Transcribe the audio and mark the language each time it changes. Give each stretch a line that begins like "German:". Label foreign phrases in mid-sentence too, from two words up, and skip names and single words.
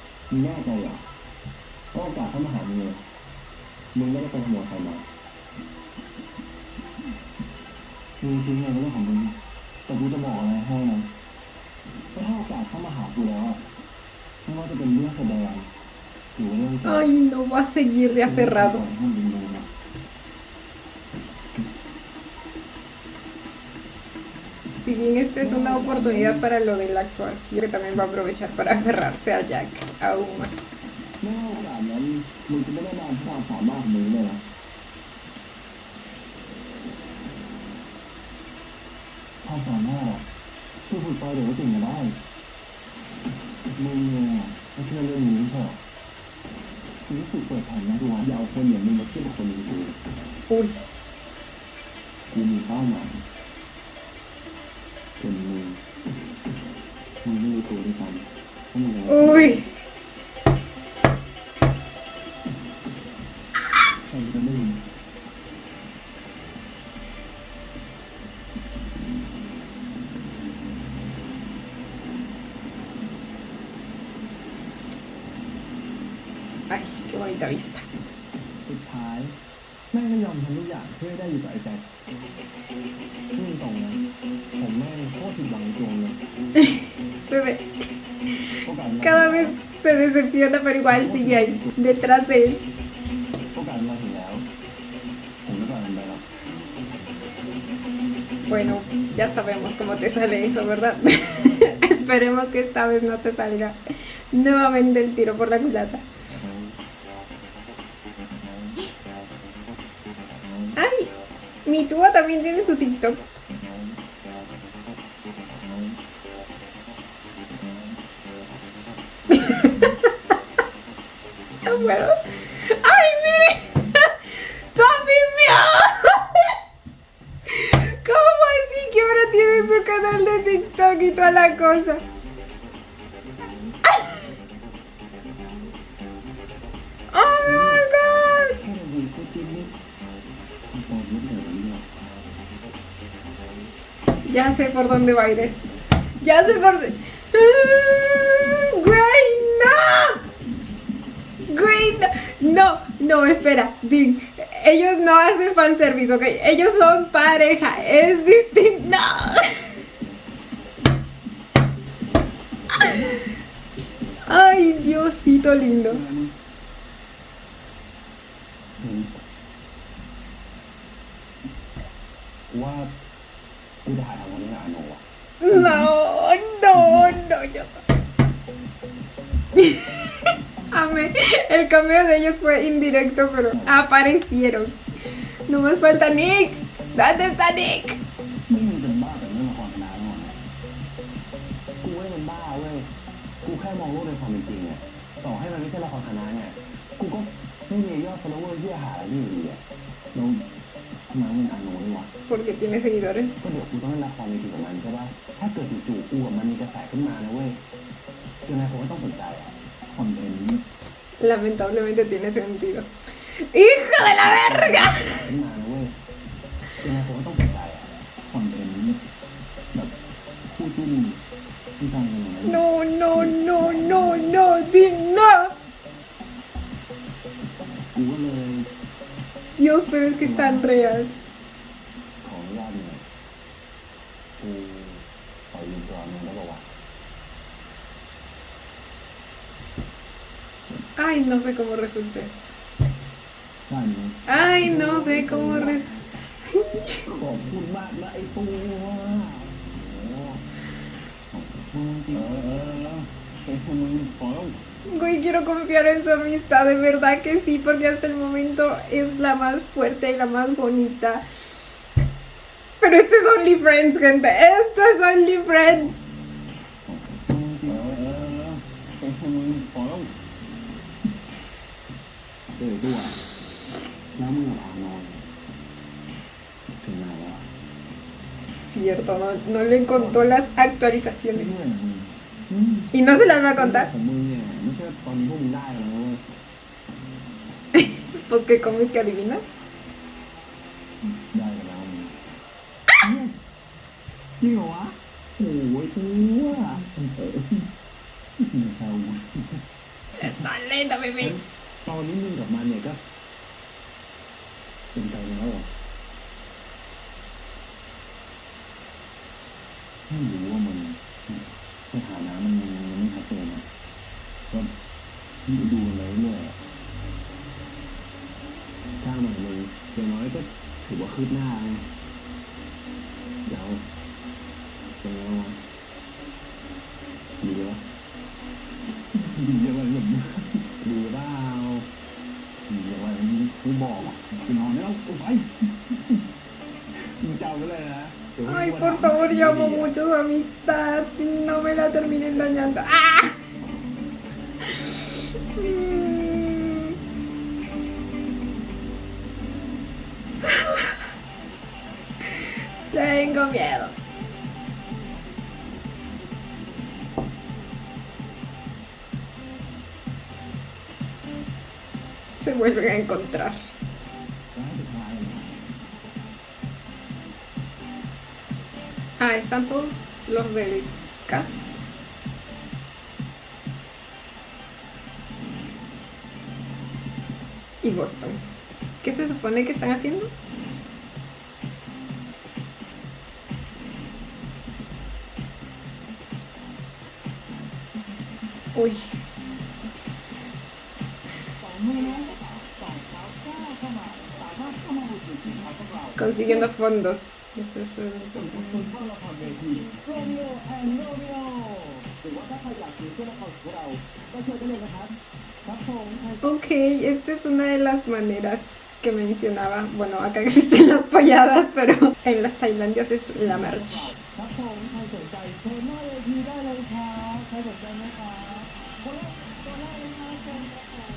Thai: มึงแน่ใจเหรอว่าโอกาสเข้ามาหามึงเลยมึงไม่ได้ไปขโมยใครมามึงคิดไงก็เรื่องของมึงแต่กูจะบอกอะไรให้นะว่าถ้าโอกาสเข้ามาหากูแล้วอะไม่ว่าจะเป็นเรื่องแสดงหรือว่าเรื่องจริง
Spanish: Ay, no va a seguir de aferrado. Si bien esta es una oportunidad para lo de la actuación, que también va a aprovechar para aferrarse a Jack aún más.
Thai: ไม่ว่าโอกาสนั้นมึงจะไม่ได้มาเพราะความสามารถของมึงเลยนะความสามารถอะฝึกไปเดี๋ยวก็เก่งกันได้มึงเนี่ยไม่เชื่อเรื่องนี้ไม่ใช่หรอมึงฝึกเปิดแผ่นนะดูว่าอย่าเอาคนอย่างมึงมาเทียบกับคนอื่นกู
Spanish: Uy,
Thai: กูมีเป้าหมายส่วนมึงไม่รู้ตัวด้วยซ้ำว่ามึงอะไร
Spanish: uy.
Thai: ใครจะไม่รู้
Spanish: Ay, qué bonita vista.
Thai: สุดท้ายแม่งไม่ยอมทำทุกอย่างเพื่อให้ได้อยู่กับไอ้แจ็คพูดตรงนะผมแม่งโคตรผิดหวังในตัวเลย
Spanish: Bebé,
Thai: โอกาสมัน
Spanish: cada vez se decepciona, pero igual sigue ahí, detrás de él.
Thai: โอกาสมาถึงแล้วผมไม่ปล่อยมันไปหรอก
Spanish: Bueno, ya sabemos cómo te sale eso, ¿verdad? Esperemos que esta vez no te salga nuevamente el tiro por la culata. ¡Ay! Mi tuba también tiene su TikTok. No puedo. ¡Ay, mire! ¡Tommy mío! ¿Cómo así que ahora tiene su canal de TikTok y toda la cosa?
English: ¡Oh my god!
Thai: แค่เราดูโคตรจิ้นนี่มันตอนนี้เหนื่อยเนี่ย
Spanish: Ya sé por dónde va a ir esto. Ya sé por dónde. ¡Güey, no! ¡Güey, no! No, no, espera. Din, ellos no hacen fanservice, ¿ok? Ellos son pareja. Es distinto. ¡No! Ay, Diosito lindo.
Thai: ว่ากูจะหาทางวันนี้กับอาโนอ่ะ
Spanish: No, no, no, yo amé. El cameo de ellos fue indirecto, pero aparecieron. No más falta Nick. ¿Dónde está Nick?
Thai: นี่มึงเป็นบ้าแต่เรื่องละครคณะแล้วไงกูไม่ได้เป็นบ้าเว้ยกูแค่มองโลกในความเป็นจริงเนี่ยต่อให้มันไม่ใช่ละครคณะเนี่ยกูก็ไม่มียอด follower ที่จะหาอะไรที่อยู่ดีอ่ะแล้วทำไมเป็นอาโนนี่วะ
Spanish: Porque tiene seguidores.
Thai: ก็เดี๋ยวกูต้องเล่นละครในทีกับมันใช่ป่ะถ้าเกิดจู่ๆกูกับมันมีกระแสขึ้นมานะเว้ยยังไงผมก็ต้องสนใจอ่ะคอนเทนต์
Spanish: Lamentablemente tiene sentido. ¡Hijo de la verga!
Thai: ขึ้นมานะเว้ยยังไงผมก็ต้องสนใจอ่ะคอนเทนต์แบบคู่จิ้นที่ทำกันอย่างนั้น
Spanish: No, no, no, no, no, Dick, no.
Thai: กูก็เลย
Spanish: Dios, pero es que es tan real.
Thai: ขออนุญาตหน่อยกูขอยืมตัวมึงได้ป่าววะ
Spanish: Ay, no sé cómo resulte esto.
Thai: ได้ไหม
Spanish: Ay, no sé cómo resulte.
Thai: ขอบคุณมากนะไอ้ตัวขอบคุณจริงไอ้คนมึงขอ
Spanish: Güey, quiero confiar en su amistad, de verdad que sí, porque hasta el momento es la más fuerte y la más bonita. Pero esto es Only Friends, gente. Esto es Only Friends.
Thai: ไอ้คนมึงขอตัวแล้วมึงกับอานนท์ถึงไหนแล้ว
Spanish: Cierto, no le contó las actualizaciones.
Thai: เพื่อนมึง
Spanish: Y no se las va a contar.
Thai: ของมึงเนี่ยไม่ใช่ตอนนี้พวกมึงได้แล้วนะเว้ย
Spanish: Pues que comes que adivinas.
Thai: ได้กันแล้วมึงจริงเหรอวะโอ้ยกูว่าไม่ใช่
Spanish: Está lenta, bebé.
Thai: ตอนนี้มึงกับมันเนี่ยก็เป็นใจแล้วเหรอไม่รู้ว่ามันสถานะมันไม่ชัดเจนนะก็ดูกันไปเรื่อยๆอะ จ้างมันเลยอย่างน้อยก็ถือว่าคืบหน้าไงเดี๋ยวเป็นไงวะดีปะดีอะไรแบบนี้ดีเปล่าดีอะไรกูบอกอ่ะกูนอนแล้วกูไปมึงจำไว้เลยนะเดี๋ยว
Spanish: Ay,
Thai: กู
Spanish: por favor, yo amo mucho su amistad. No me la terminen dañando. ¡Ah! Tengo miedo. Se vuelven a encontrar.
Thai: ร้านสุดท้ายเลยนะ
Spanish: Ah, están todos los del cast. Y Boston. ¿Qué se supone que están haciendo? Uy. Consiguiendo fondos.
Thai: คนเข้าละครเวทีโรมิโอแอนด์โรมิโอหรือว่าถ้าใครอยากดูช่วยละครของเราก็ช่วยกันเลยนะครับครับผม
Spanish: Ok, esta es una de las maneras que mencionaba. Bueno, acá existen las polladas, pero en las Tailandias es la merch.
Thai: ครับผมใครสนใจเชิญหน้าเวทีได้เลยครับใครสนใจไหมครับคนแรกเลยครับเชิญครับผม